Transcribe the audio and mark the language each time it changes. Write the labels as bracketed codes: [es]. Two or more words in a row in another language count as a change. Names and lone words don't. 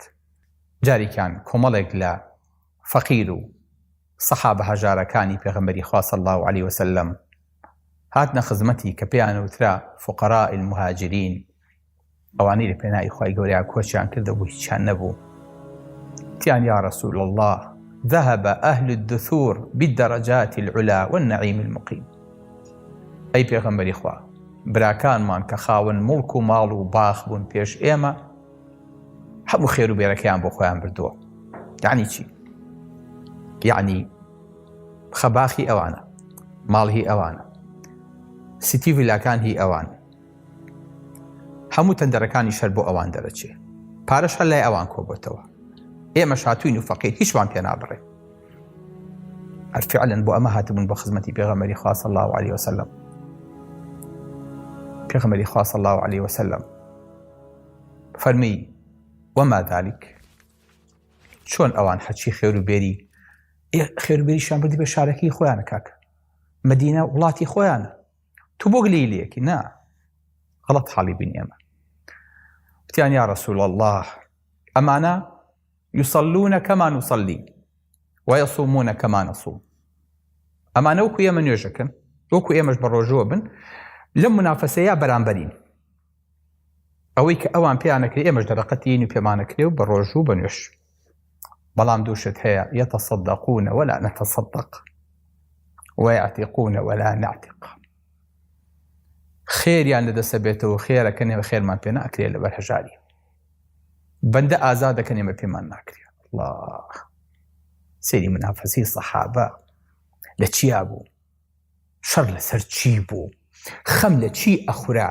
[ckb] جارێکیان کۆمەڵێک لە فەقیر و سەحابە هەژارەکانی پێغەمبەری خوا [ar] صلی الله عليه وسلم [ckb] هاتنە خزمەتی کە پێیان وترا [ar] فقراء المهاجرین، [ckb] ئەوانەی لە پێناوی خوای گەورەیە کۆچیان کردە بوو هیچیان نەبوو. [ar] تیان یا رسول الله ذهب أهل الدثور بالدرجات العلا والنعيم المقيم. [ckb] أي پێغەمبەری خوا براکانمان کە خاوەن مڵک و ماڵ و باخ بوون پێش ئێمە هەموو خێر و بێرەکەیان بۆ خۆیان بردووە. یعنی چی؟ یعنی خەباخی ئەوانە، ماڵ هی ئەوانە، سیتی ڤیلاکان هی ئەوان، هەموو تەندەرەکانی شەر بۆ ئەوان دەرەچێ، پارەش هەر لای ئەوان کۆبێتەوە. ئێمەش هاتووین و فەقیر هیچمان پێ نابڕێ. هەر فعلەن بۆ ئەمە هاتبوون بە خزمەتی پێغەمبەری خوا [ar] صلی الله عليه وسلم. [ckb] پێغەمبەری خوا [ar] صلی الله عليه وسلم [ckb] فەرمی [ar] وما ذلك، [ckb] چۆن ئەوان هەرچی خێر و بێری خێر و بێریشان بردی بە شارەکەی خۆیانە کاکە، مەدینە وڵاتی خۆیانە، تو بۆ گلەیلەیەکی نا غەڵەت حاڵی بین ئێمە. وتیان [ar] یا رسول الله ئەمانە يصلون كما نصلي ويصومون كما نصوم. [ckb] ئەمانە وەکو ئێمە نوێژەکەن، وەکو ئێمەش بە ڕۆژوە بن، لەم منافەسەیە بەرامبەرین. ئەوەی کە ئەوان پێیانەکرێ ئێمەش دەرەقەتین و پێمانەکرێ و بە ڕۆژوو بە نوێش. بەڵام دووشت هەیە [ar] يتصدقون ولا نتصدق ويعتقون ولا نعتق. [ckb] خێریان لەدەستە بێتەوە خێرەکەن ئێمە خێرمان پێ ناکرێ لەبەر هەژاری، بەندە ئازادەکەن ئێمە پێمان ناکرێ. الله سەیری منافەسی سەحابە لە چیا بوو؟ شەڕ لەسەر چی بوو؟ خەم لە چی ئەخورا؟